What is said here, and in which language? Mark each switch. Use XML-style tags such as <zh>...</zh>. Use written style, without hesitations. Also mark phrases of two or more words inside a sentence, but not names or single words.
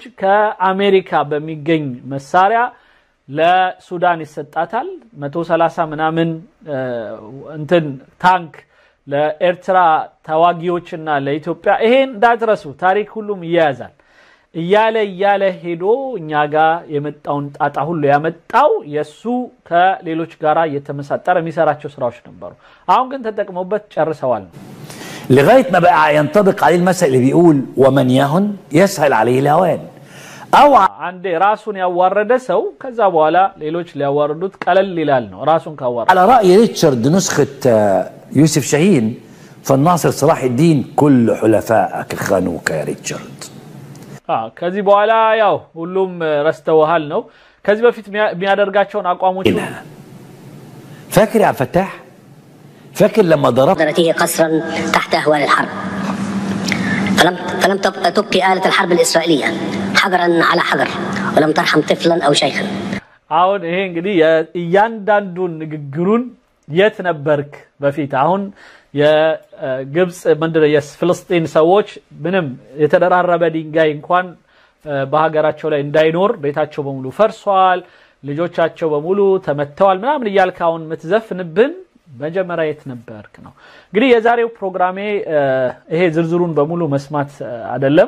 <am>ከአሜሪካ በሚገኝ መሳሪያ ለሱዳን ይሰጣታል። 130 ምናምን እንትን ታንክ ለኤርትራ ተዋጊዎችና ለኢትዮጵያ ይሄን እንዳትረሱ ታሪክ ሁሉም ይያዛል። እያለ ሄዶ እኛ ጋር የመጣውን ጣጣ ሁሉ ያመጣው የሱ ከሌሎች ጋራ የተመሳጠረ የሚሰራቸው ስራዎች ነበሩ። አሁን ግን ተጠቅመውበት ጨርሰዋል።</am> <ar>لغايه ما بقى ينطبق عليه المثل اللي بيقول ومن يهن يسهل عليه الهوان. او</ar> <am>አንዴ ራሱን ያዋረደ ሰው ከዛ በኋላ ሌሎች ሊያዋርዱት ቀለል ይላል ነው ራሱን ካዋረደ።</am> <ar>على راي ريتشارد نسخه يوسف شاهين فالناصر صلاح الدين كل حلفائك خانوك يا ريتشارد.</ar> <am>ከዚህ በኋላ ያው ሁሉም ረስተውሃል ነው። ከዚህ በፊት የሚያደርጋቸውን አቋሞች</am> <ar>فاكر يا فتاح؟ فاكر لما ضربته قصرا تحت اهوال الحرب فلم تبقي آلة الحرب الإسرائيلية حجرا على حجر ولم ترحم طفلا أو شيخا.</ar> <am>አሁን ይሄ እንግዲህ እያንዳንዱን ንግግሩን የት ነበርክ በፊት? አሁን የግብጽ መንደር የፍልስጤም ሰዎች ምንም የተደራረበ ድንጋይ እንኳን በሀገራቸው ላይ እንዳይኖር ቤታቸው በሙሉ ፈርሷል፣ ልጆቻቸው በሙሉ ተመተዋል ምናምን እያልካውን ምትዘፍንብን መጀመሪያ የት ነበርክ ነው እንግዲህ የዛሬው ፕሮግራሜ ይሄ ዝርዝሩን በሙሉ መስማት አይደለም</am>